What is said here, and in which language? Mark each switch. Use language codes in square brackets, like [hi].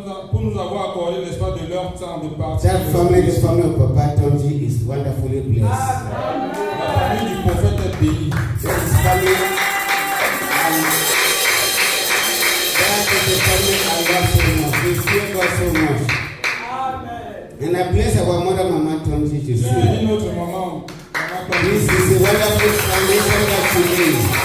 [fr] Pour nous avoir accordé, n'est-ce pas, de leur temps de partir. [en] That family, the family of Papa Tonji, is wonderfully blessed. [fr] La famille du prophète est bénie. [en] That is family, that is the family I love so much. We fear God so much. And I bless our mother, Mama Tonji, to [fr] Je [en] see. [fr] bénis notre maman. [en] This is a wonderful foundation that she laid.